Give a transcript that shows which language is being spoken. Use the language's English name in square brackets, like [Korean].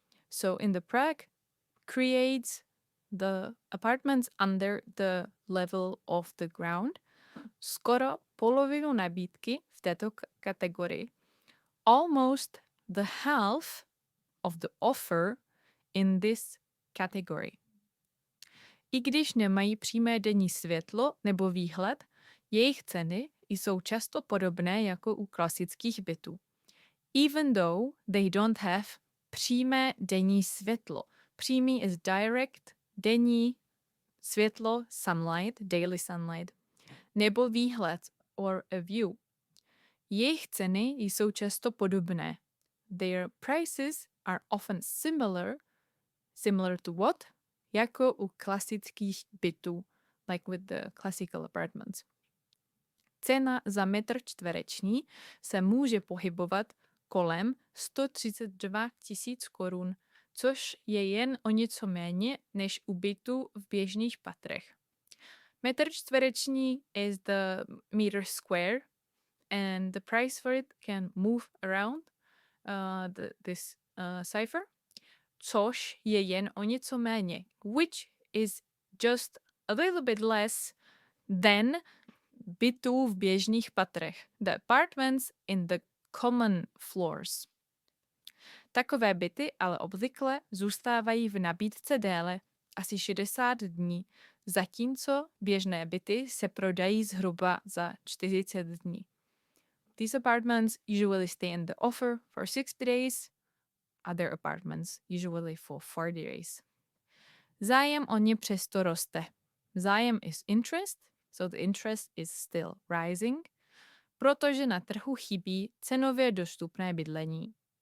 [English] So in the Prague, creates the apartments under the level of the ground. [Czech] Skoro polovinu nabídky v této kategorii. [English] Almost the half of the offer in this category. [Czech] I když nemají přímé denní světlo nebo výhled, jejich ceny jsou často podobné jako u klasických bytů. [English] Even though they don't have [Czech] přímé denní světlo. [English] Přímý is direct, [Czech] denní světlo, [English] sunlight, daily sunlight, [Czech] nebo výhled, [English] or a view. [Czech] Jejich ceny jsou často podobné. [English] Their prices are often similar to what? [Czech] Jako u klasických bytů, [English] like with the classical apartments. [Czech] Cena za metr čtvereční se může pohybovat kolem 132 000 korun, což je jen o něco méně než u bytů v běžných patrech. Metr čtvereční [English] is the meter square and the price for it can move around this cipher, [Czech] což je jen o něco méně, [English] which is just a little bit less than [Czech] bytů v běžných patrech, [English] the apartments in the common floors. [Czech] Takové byty ale obvykle zůstávají v nabídce déle, asi 60 dní, zatímco běžné byty se prodají zhruba za 40 dní. [English] These apartments usually stay in the offer for 60 days, other apartments usually for 40 days. [Czech] Zájem o ně přesto roste. [English] Zájem is interest, so the interest is still rising, [Czech] protože na trhu chybí cenově dostupné bydlení.